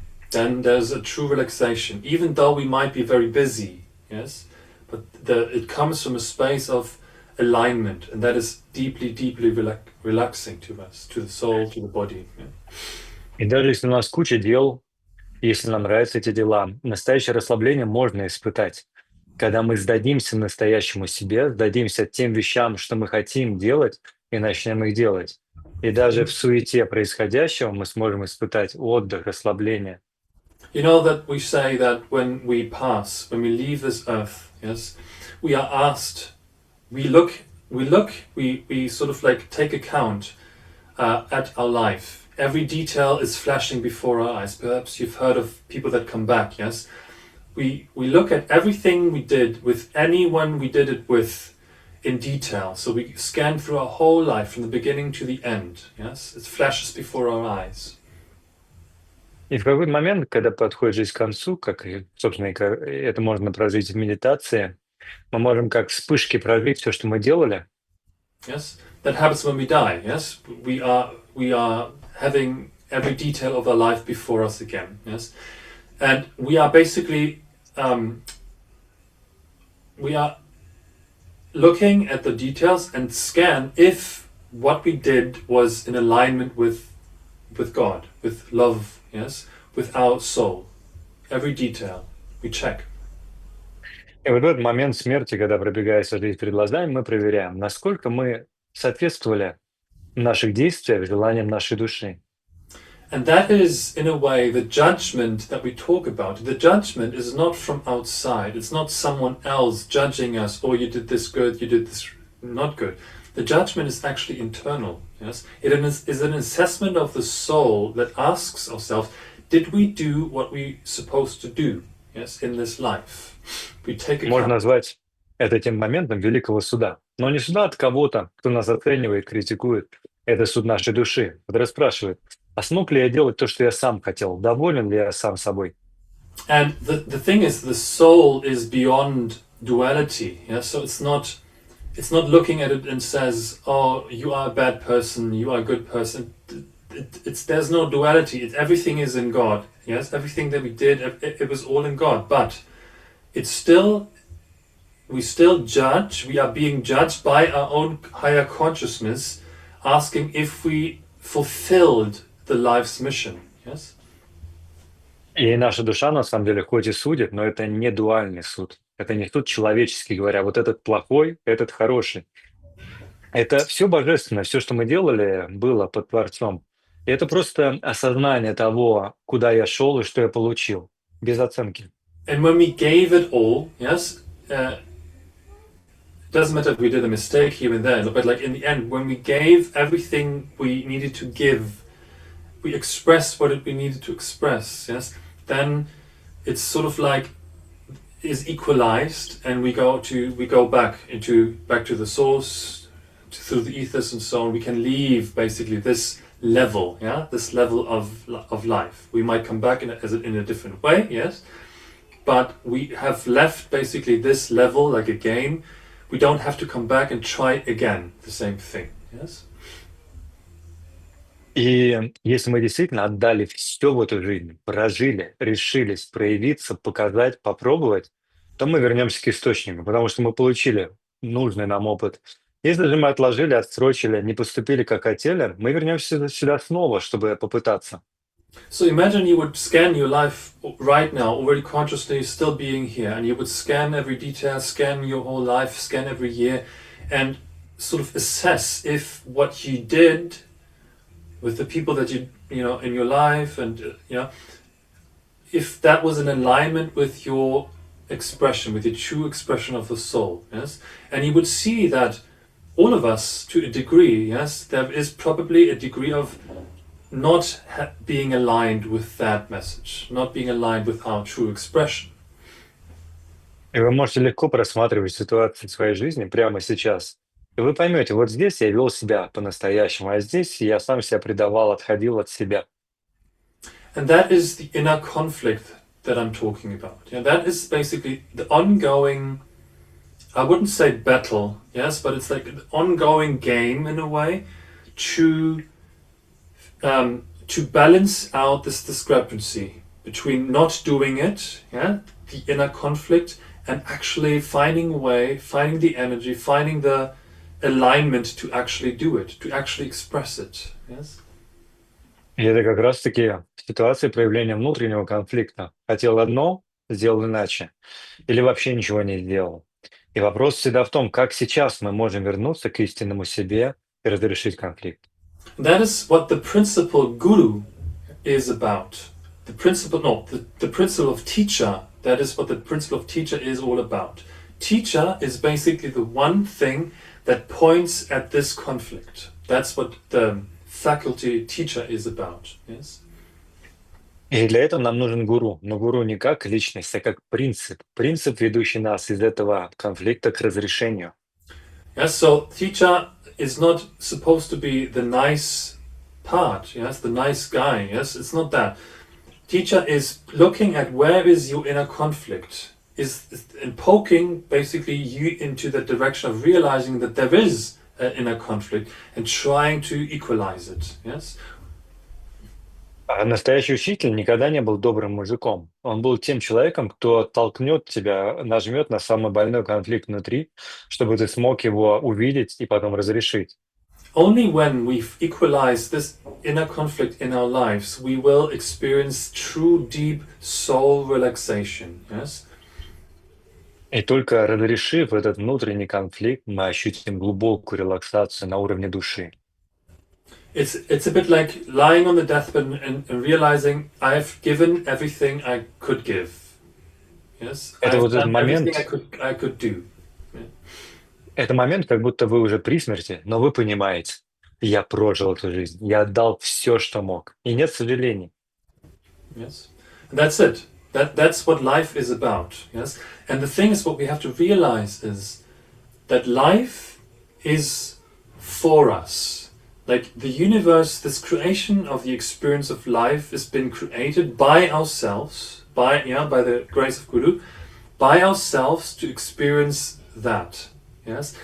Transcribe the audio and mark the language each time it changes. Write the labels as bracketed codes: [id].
[en] Then there's a true relaxation, even though we might be very busy, yes, but it comes from a space of alignment, and that is deeply, deeply relaxing to us, to the soul, to the body. Yeah. [ru] И даже если у нас куча дел, если нам нравятся эти дела, настоящее расслабление можно испытать. Когда мы сдадимся настоящему себе, сдадимся тем вещам, что мы хотим делать, и начнем их делать. И даже в суете происходящего мы сможем испытать отдых, расслабление. [en] You know that we say that when we pass, when we leave this earth, yes, we are asked, we sort of like take account at our life. Every detail is flashing before our eyes. Perhaps you've heard of people that come back, yes? We look at everything we did with anyone we did it with in detail. So we scan through our whole life from the beginning to the end, yes? It flashes before our eyes. [ru] И в какой-то момент, когда подходит жизнь к концу, как и, собственно, это можно прожить в медитации, мы можем как вспышки прожить все, что мы делали. [en] Yes, that happens when we die. Yes, we are having every detail of our life before us again. Yes, and we are basically we are looking at the details and scan if what we did was in alignment with God, with love. Yes, with our soul. Every detail we check. [ru] И вот в этот момент смерти, когда пробегает вся жизнь перед глазами, мы проверяем, насколько мы соответствовали наших действиях желаниям нашей души. [en] And that is, in a way, the judgment that we talk about. The judgment is not from outside. It's not someone else judging us, oh, you did this good, you did this not good. The judgment is actually internal. Yes, it is an assessment of the soul that asks ourselves, did we do what we supposed to do? Yes, in this life. We take account. [ru] Можно назвать это тем моментом великого суда. Но не суда от кого-то, кто нас оценивает, критикует. Это суд нашей души, который спрашивает, а смог ли я делать то, что я сам хотел? Доволен ли я сам собой? [en] And the thing is, the soul is beyond duality. Yeah, so it's not looking at it and says, oh, you are a bad person, you are a good person. There's no duality. Everything is in God. Yes, everything that we did, it was all in God. But we still judge. We are being judged by our own higher consciousness, asking if we fulfilled the life's mission. Yes. [ru] И наша душа, на самом деле, хоть и судит, но это не дуальный суд. Это не суд человеческий, говоря, вот этот плохой, этот хороший. Это все божественно, все, что мы делали, было под Творцом. И это просто осознание того, куда я шел и что я получил, без оценки. [en] And when we gave it all, yes, it doesn't matter if we did a mistake here and there, but like in the end, when we gave everything we needed to give, we expressed what we needed to express, yes, then it's sort of like is equalized, and we go back to the source, through the ethers and so on. We can leave basically this level, yeah, this level of life. We might come back in a different way, yes, but we have left basically this level like a game. We don't have to come back and try again the same thing, yes. [ru] И если мы действительно отдали все в эту жизнь, прожили, решились проявиться, показать, попробовать, то мы вернемся к источнику, потому что мы получили нужный нам опыт. Если же мы отложили, отсрочили, не поступили, как хотели, мы вернемся сюда снова, чтобы попытаться. [en] So imagine you would scan your life right now, already consciously still being here, and you would scan every detail, scan your whole life, scan every year, and sort of assess if what you did with the people that you know in your life, and if that was in alignment with your expression, with your true expression of the soul, yes, and you would see that all of us, to a degree, yes, there is probably a degree of not being aligned with that message, not being aligned with our true expression. [ru] И вы можете легко просматривать ситуации в своей жизни прямо сейчас И вы поймете, вот здесь я вел себя по-настоящему, а здесь я сам себя предавал, отходил от себя. [en] And that is the inner conflict that I'm talking about. Yeah, that is basically the ongoing, I wouldn't say battle, yes, but it's like an ongoing game in a way to balance out this discrepancy between not doing it, yeah, the inner conflict, and actually finding a way, finding the energy, finding the alignment to actually do it, to actually express it. Yes. [ru] И это как раз-таки ситуация проявления внутреннего конфликта. Хотел одно, сделал иначе. Или вообще ничего не сделал. И вопрос всегда в том, как сейчас мы можем вернуться к истинному себе и разрешить конфликт. [en] That is what the principle guru is about. The principle, no, the principle of teacher. That is what the principle of teacher is all about. Teacher is basically the one thing that points at this conflict. That's what the faculty teacher is about. Yes. [ru] И для этого нам нужен гуру. Но гуру не как личность, а как принцип. Принцип, ведущий нас из этого конфликта к разрешению. [en] Yes. So teacher is not supposed to be the nice part. Yes, the nice guy. Yes, it's not that. Teacher is looking at where is your inner conflict, is and poking basically you into the direction of realizing that there is an inner conflict and trying to equalize it. Yes. [ru] А настоящий учитель никогда не был добрым мужиком. Он был тем человеком, кто толкнет тебя, нажмет на самый больной конфликт внутри, чтобы ты смог его увидеть и потом разрешить. [en] Only when we've equalized this inner conflict in our lives, we will experience true deep soul relaxation. Yes. [ru] И только разрешив этот внутренний конфликт, мы ощутим глубокую релаксацию на уровне души. [en] It's a bit like lying on the deathbed and realizing I've given everything I could give. Yes, [ru] Это [en] I've [ru] вот этот [en] done [ru] момент, [en] everything I could do. Yeah. [ru] это момент, как будто вы уже при смерти, но вы понимаете, я прожил эту жизнь, я отдал все, что мог, и нет сожалений. [en] Yes, and that's it. That's what life is about. Yes, and the thing is, what we have to realize is that life is for us. Like the universe, this creation of the experience of life has been created by ourselves, by the grace of Guru, by ourselves to experience that. Yes.